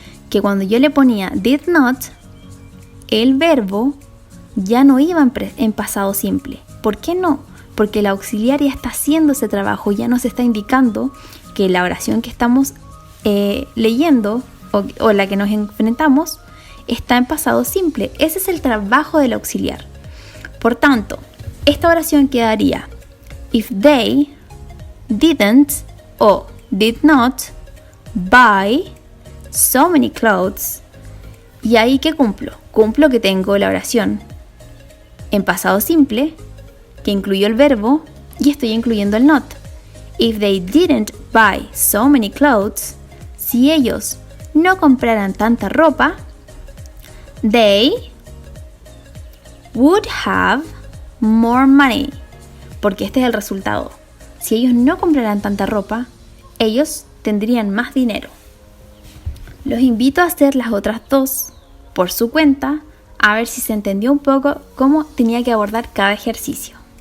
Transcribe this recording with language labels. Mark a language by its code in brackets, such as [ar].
[es] Que cuando yo le ponía did not, el verbo ya no iba en pasado simple. ¿Por qué no? Porque el auxiliar ya está haciendo ese trabajo, ya nos está indicando que la oración que estamos leyendo o la que nos enfrentamos está en pasado simple. Ese es el trabajo del auxiliar. Por tanto, esta oración quedaría [en] if they didn't [es] o [en] did not buy so many clothes. [es] Y ahí ¿qué cumplo? Cumplo que tengo la oración en pasado simple, que incluyó el verbo, y estoy incluyendo el not. [en] If they didn't buy so many clothes, [es] si ellos no compraran tanta ropa, [en] They would have more money. [es] Porque este es el resultado. Si ellos no compraran tanta ropa, ellos tendrían más dinero. Los invito a hacer las otras dos por su cuenta, a ver si se entendió un poco cómo tenía que abordar cada ejercicio.